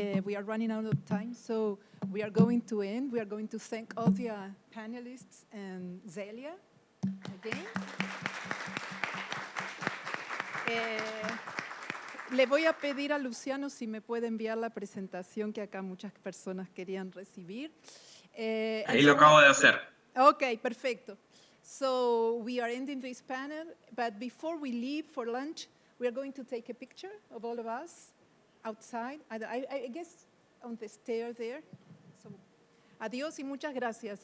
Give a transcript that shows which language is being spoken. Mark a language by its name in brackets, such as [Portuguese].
[English] We are running out of time, so we are going to end. We are going to thank all the panelists and Zélia again. [Spanish] Le voy a pedir a Luciano si me puede enviar la presentación que acá muchas personas querían recibir. Ahí lo acabo de hacer. Okay, perfecto. [English] So we are ending this panel, but before we leave for lunch, we are going to take a picture of all of us outside, I guess on the stair there. So, [Spanish] adiós y muchas gracias.